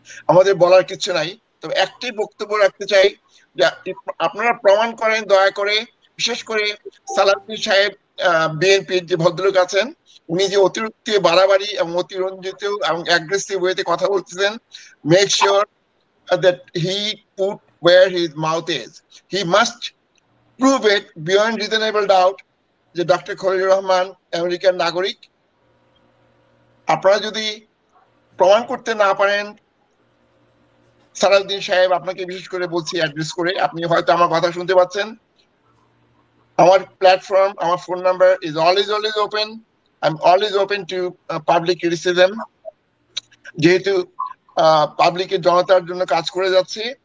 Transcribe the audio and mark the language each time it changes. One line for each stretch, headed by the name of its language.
Bangla: আমাদের বলার কিছু নাই। তবে একটি বক্তব্য রাখতে চাই, যে আপনারা প্রমাণ করেন দয়া করে। বিশেষ করে সালাউদ্দিন সাহেব, বিএনপির যে ভদ্রলোক আছেন, উনি যে অতিরিক্ত বাড়াবাড়ি এবং অতিরঞ্জিত এবং অ্যাগ্রেসিভ ওয়েতে কথা বলতেছেন,
English: Make sure that he put where his mouth is. He must prove it beyond reasonable doubt
Bangla: যে ডক্টর খলিলুর রহমান আমেরিকার নাগরিক। আপনারা যদি প্রমাণ করতে না পারেন, সালাউদ্দিন সাহেব আপনাকে বিশেষ করে বলছি অ্যাড্রেস করে, আপনি হয়তো আমার কথা শুনতে পাচ্ছেন, আমার প্ল্যাটফর্ম, আমার phone number
English: Is always open. I am always open to public criticism.
Bangla: যেহেতু পাবলিকের জনতার জন্য কাজ করে যাচ্ছে।